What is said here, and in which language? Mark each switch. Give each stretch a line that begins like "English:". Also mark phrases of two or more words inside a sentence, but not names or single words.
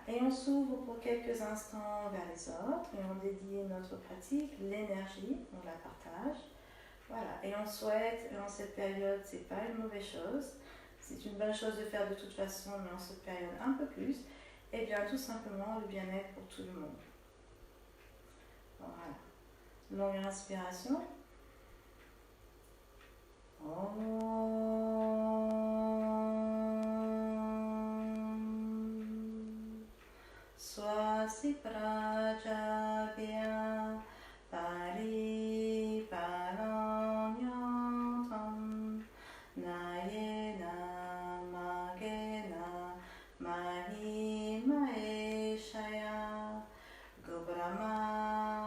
French: Et on s'ouvre pour quelques instants vers les autres. Et on dédie notre pratique, l'énergie, on la partage. Voilà, et on souhaite, en cette période, c'est pas une mauvaise chose, c'est une bonne chose de faire de toute façon, mais en cette période un peu plus, et bien tout simplement le bien-être pour tout le monde. Voilà, longue inspiration.
Sanskrit: स्वस्ति प्रजाभ्यः परि पालयन्तां न्यायेन मार्गेण महीं महीशाः गोब्राह्मण